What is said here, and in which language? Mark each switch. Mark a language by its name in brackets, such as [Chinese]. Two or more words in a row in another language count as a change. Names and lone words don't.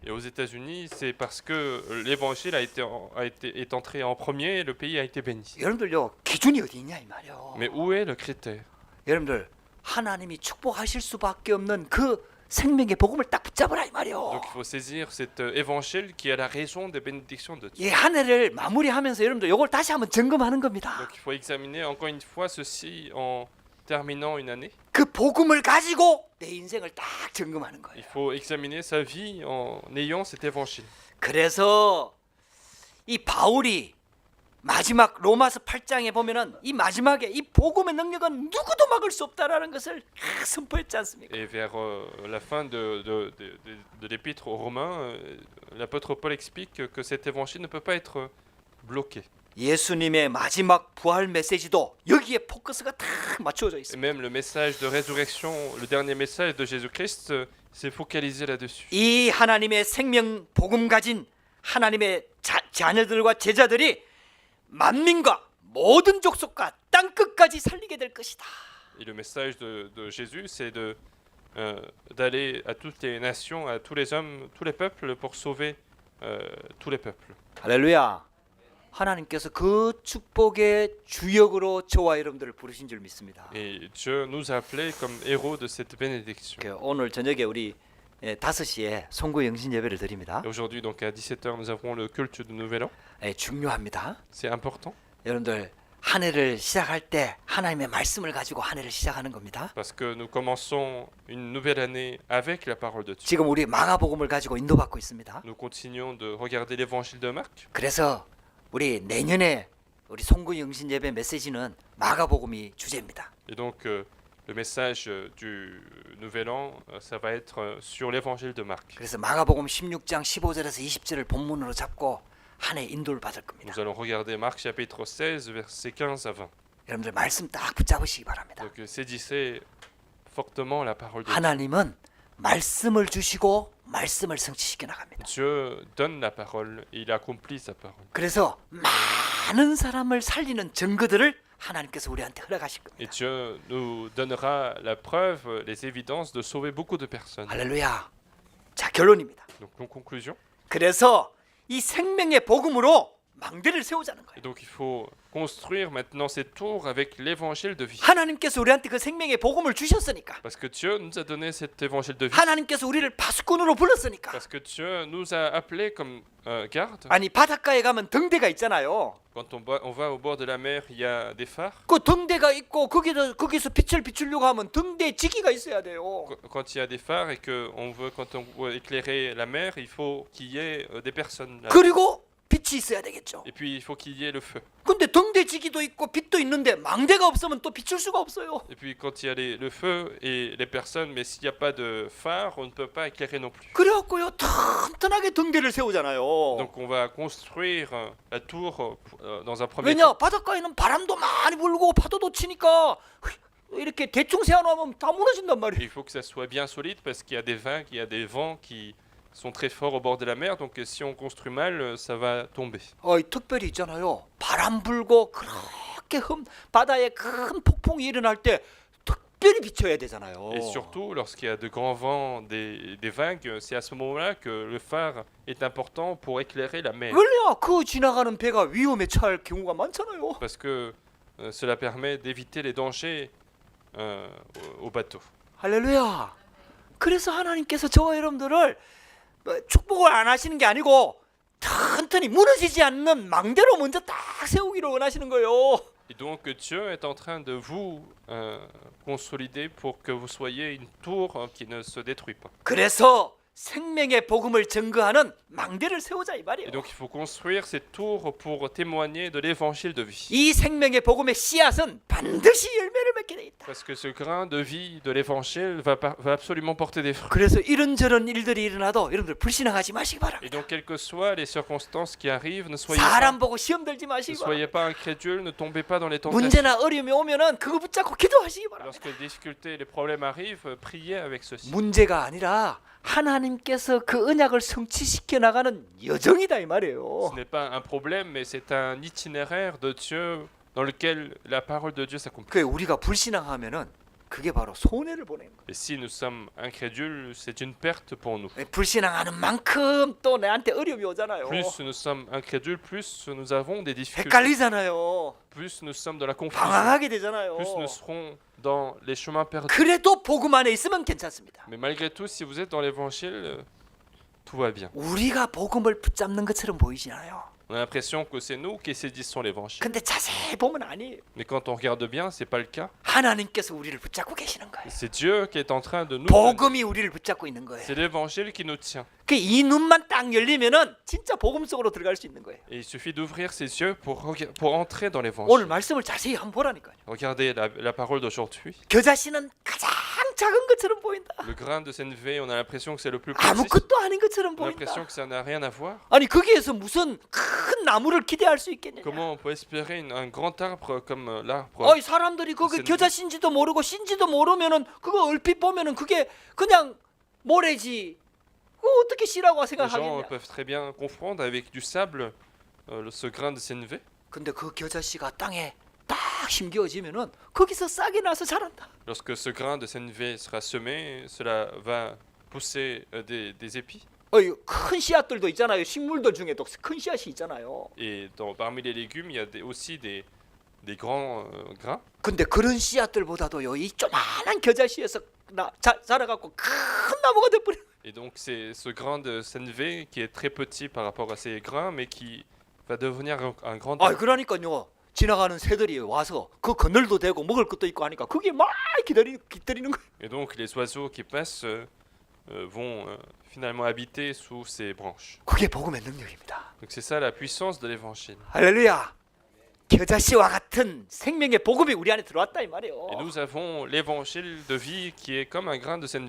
[French] Et aux États-Unis, c'est parce que l'évangile est entré en premier, le pays a été béni. [Korean] 여러분들요 기준이 어디 있냐 이 말이요. [French] Mais où est le critère? [Korean] 여러분들 하나님이 축복하실 수밖에 없는 그 생명의 복음을 딱 붙잡으라 이 말이요. [French] Donc il faut saisir cet évangile qui est la raison des bénédictions de Dieu. [Korean] 이 한 해를 마무리하면서 여러분들 이걸 다시 한번 점검하는 겁니다. [French] Donc il faut examiner encore une fois ceci en terminant une année. [Korean] 그 복음을 가지고 내 인생을 딱 점검하는 [French] Il [Korean] 거예요. [French] faut examiner sa vie en ayant cet évangile. [Korean] 그래서 이 바울이 마지막 로마서 8장에 보면은 이 마지막에 이 복음의 능력은 누구도 막을 수 없다라는 것을 선포했지 않습니까? [French] Et vers la fin de l'épître aux Romains, l'apôtre Paul explique que cet évangile ne peut pas être bloqué. [Korean] 예수님의 마지막 부활 메시지도 여기에 포커스가 딱 맞춰져 [French] Et [Korean] 있습니다. [French] même le message de résurrection, le dernier message de Jésus-Christ, s'est focalisé là-dessus. [Korean] 이 하나님의 생명 복음 가진 하나님의 자녀들과 제자들이 만민과 모든 족속과 땅 끝까지 살리게 될 것이다. [French] Et le message de Jésus, c'est d'aller à toutes les nations, à tous les hommes, tous les peuples pour sauver tous les peuples. [Korean] 할렐루야. 하나님께서 그 축복의 주역으로 저와 여러분들을 부르신 줄 믿습니다. [French] Et Dieu nous a appelés comme héros de cette bénédiction. [Korean] 오늘 저녁에 우리 5시에 송구 영신 예배를 드립니다. [French] Et aujourd'hui, donc à 17h, nous avons le culte du Nouvel An. [Korean] 중요합니다. [French] C'est important [Korean] 여러분들 한 해를 시작할 때 하나님의 말씀을 가지고 한 해를 시작하는 겁니다. [French] parce que nous commençons une nouvelle année avec la parole de Dieu. [Korean] 지금 우리 마가복음을 가지고 인도받고 있습니다. [French] Nous continuons de regarder l'évangile de Marc. [Korean] 그래서 우리 내년에 우리 송구 영신 예배 메시지는 마가복음이 주제입니다. [French] Et donc le message du Nouvel An, ça va être sur l'évangile de Marc. [Korean] 그래서 마가복음 16장 15절에서 20절을 본문으로 잡고 한 해 인도를 받을 겁니다. [French] Nous allons regarder Marc chapitre 16, versets 15 à 20. [Korean] 여러분들 말씀 딱 붙잡으시기 바랍니다. [French] Donc saisissez fortement la parole de Dieu. [Korean] 하나님은 말씀을 주시고 말씀을 성취시켜 나갑니다. [French] Dieu donne la parole et il accomplit sa parole. [Korean] 그래서 많은 사람을 살리는 증거들을 하나님께서 우리한테 허락하실 [French] Et [Korean] 겁니다. [French] Dieu nous donnera la preuve, les évidences de sauver beaucoup de personnes. [Korean] 할렐루야. 자, 결론입니다. [French] Donc en conclusion, [Korean] 그래서 이 생명의 복음으로 망대를 세우자는 거예요. [French] et donc il faut construire maintenant ces tours avec l'évangile de vie. [Korean] 하나님께서 우리한테 그 생명의 복음을 주셨으니까. [French] Parce que Dieu nous a donné cet évangile de vie. [Korean] 하나님께서 우리를 파수꾼으로 불렀으니까. [French] Parce que Dieu nous a appelés comme gardes. [Korean] 아니 바닷가에 가면 등대가 있잖아요. [French] Quand on va au bord de la mer, il y a des phares. [Korean] 그 등대가 있고 거기서 빛을 비추려고 하면 등대에 지기가 있어야 돼요. [French] Quand il y a des phares et que quand on veut éclairer la mer, il faut qu'il y ait des personnes là. [Korean] 그리고 빛이 있어야 되겠죠. [French] Et puis il faut qu'il y ait le feu. [Korean] 근데 등대 지기도 있고 빛도 있는데 망대가 없으면 또 비출 수가 없어요. [French] Et puis quand il y a le feu et les personnes, mais s'il n'y a pas de phare, on ne peut pas éclairer non plus. [Korean] 그래갖고요 튼튼하게 등대를 세우잖아요. [French] Donc on va construire la tour dans un premier [Korean] 왜냐 [French] temps. [Korean] 바닷가에는 바람도 많이 불고 파도도 치니까 이렇게 대충 세워놓으면 다 무너진단 말이에요. [French] Il faut que ça soit bien solide parce qu'il y a des vents qui sont très forts au bord de la mer. Donc si on construit mal, ça va tomber. [Korean] 특별히 있잖아요. 바람 불고 그렇게 바다에 큰 폭풍이 일어날 때 특별히 비춰야 되잖아요. [French] Et surtout, lorsqu'il y a de grands vents, des vagues, c'est à ce moment-là que le phare est important pour éclairer la mer. [Korean] 원래 그 지나가는 배가 위험에 처할 경우가 많잖아요. [French] Parce que cela permet d'éviter les dangers au bateau. [Korean] 할렐루야. 그래서 하나님께서 저와 여러분들을 축복을 안 하시는 게 아니고 튼튼히 무너지지 않는 망대로 먼저 딱 세우기를 원하시는 거예요. [French] Et donc Dieu est en train de vous consolider pour que vous soyez une tour qui ne se détruit pas. [Korean] 그래서 생명의 복음을 증거하는 망대를 세우자 이 말이에요. [French] Et donc il faut construire cette tour pour témoigner de l'évangile de vie. [Korean] 이 생명의 복음의 씨앗은 반드시 열매를 맺게 돼 있다. [French] Parce que ce grain de vie de l'évangile va absolument porter des fruits. [Korean] 그래서 이런저런 일들이 일어나도 여러분들 불신앙하지 마시기 [French] Et [Korean] 바랍니다. [French] donc quelles que soient les circonstances qui arrivent, ne [Korean] 사람 보고 시험 들지 [French] ne [Korean] 마시기 바랍니다. [French] soyez pas incrédules, ne tombez pas dans les tentations. [Korean] 문제나 어려움이 오면은 그거 붙잡고 기도하시기 바랍니다. [French] Lorsque les difficultés et les problèmes arrivent, priez avec ceci. [Korean] 문제가 아니라 하나님께서 그 언약을 성취시켜 나가는 여정이다 이 말이에요. [French] Ce n'est pas un problème, mais c'est un itinéraire de Dieu dans lequel la parole de Dieu s'accomplit. [Korean] 그 우리가 불신앙하면은 그게 바로 손해를 보내는 거예요. [French] Et si nous sommes incrédules, c'est une perte pour nous. [Korean] 불신앙하는 만큼 또 내한테 어려움이 오잖아요. [French] Plus nous sommes incrédules, plus nous avons des difficultés. [Korean] 헷갈리잖아요. [French] Plus nous sommes dans la confusion. [Korean] 방황하게 되잖아요. [French] Plus nous serons dans les chemins perdus. [Korean] 그래도 복음 안에 있으면 괜찮습니다. [French] Mais malgré tout, si vous êtes dans l'évangile, tout va bien. [Korean] 우리가 복음을 붙잡는 것처럼 보이지않아요. [French] On a l'impression que c'est nous qui saisissons l'évangile. [Korean] 근데 자세히 보면 아니에요. [French] Mais quand on regarde bien, c'est pas le cas. [Korean] 하나님께서 우리를 붙잡고 계시는 거예요. [French] C'est Dieu qui est en train de nous tenir. [Korean] 복음이 우리를 붙잡고 있는 거예요. [French] C'est l'évangile qui nous tient. [Korean] 그 이 눈만 딱 열리면은 진짜 복음 속으로 들어갈 수 있는 거예요. [French] Et il suffit d'ouvrir ses yeux pour entrer dans [Korean] 오늘 [French] l'évangile. [Korean] 말씀을 자세히 한번 보라니까요. [French] Regardez la parole d'aujourd'hui. [Korean] 겨자씨는 가장 작은 것처럼 보인다. [French] Le grain de sénévé, on a l'impression que c'est le plus petit. [Korean] 아무것도 아닌 것처럼 [French] On a l'impression [Korean] 보인다. [French] que ça n'a rien à voir. [Korean] 아니 거기에서 무슨 큰 나무를 기대할 수 있겠냐? [French] Comment on peut espérer un grand arbre comme l'arbre? [Korean] 어이 사람들이 그게 무슨- 겨자씨인지도 모르고 씨인지도 모르면은 그거 얼핏 보면은 그게 그냥 모래지. 그거 어떻게 씨라고 [French] Les gens [Korean] 생각하겠냐? [French] peuvent très bien confondre avec du sable ce grain de sénévé. [Korean] 근데 그 겨자씨가 땅에 딱 심겨지면은 거기서 싹이 나서 자란다. [French] Lorsque ce grain de sénévé sera semé, cela va pousser des épis. [Korean] 어이 큰 씨앗들도 있잖아요. 식물들 중에도 큰 씨앗이 있잖아요. [French] Et parmi les légumes, il y a aussi des grands grains. [Korean] 근데 그런 씨앗들보다도요 이 조그만한 겨자씨에서 자라갖고 큰 나무가 돼버려. [French] Et donc c'est ce grain de sénévé qui est très petit par rapport à ces grains, mais qui va devenir un grand 아 arbre. [Korean] 그러니까요 지나가는 새들이 와서 그 그늘도 되고 먹을 것도 있고 하니까 그게 막 기다리는 거예요. [French] Et donc les oiseaux qui passent vont finalement habiter sous ces branches. [Korean] 그게 복음의 능력입니다. [French] Donc c'est ça la puissance de l'évangile. [Korean] 할렐루야. 겨자씨와 같은 생명의 복음이 우리 안에 들어왔다 이 말이에요. [French] Et nous avons l'évangile de vie qui est comme un grain de sénévé.